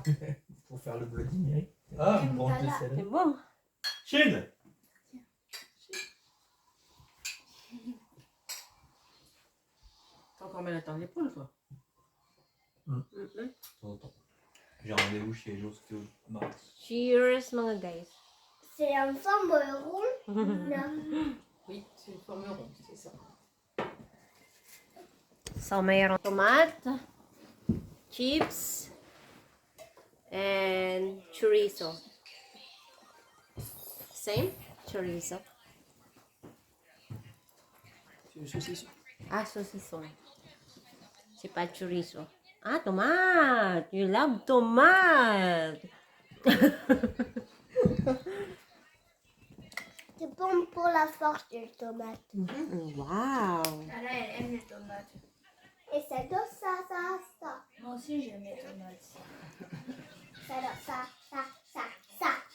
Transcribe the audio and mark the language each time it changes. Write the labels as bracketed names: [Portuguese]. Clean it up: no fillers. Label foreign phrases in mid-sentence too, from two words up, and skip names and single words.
[French] Pour faire le Bloody Mary? Ah, Une branche de C'est céleri. bon. Chine. T'as encore mal à ton épaule, toi. J'ai rendez-vous chez l'ostéo mardi. [Filipino] Cheers mga guys. [French] C'est en forme ronde. Non. Oui, c'est une forme ronde, c'est ça. [Filipino] So, mayroong [English] tomato, chips, and chorizo. Same? Chorizo. [French] C'est le saucisson. Ah, saucisson. C'est pas chorizo. Ah, tomate. [English] You love tomate. [French] C'est bon pour la force des tomates. Wow. Anna, elle aime les tomates. Et ça donne ça. Moi aussi, j'aime les tomates. Ça donne ça.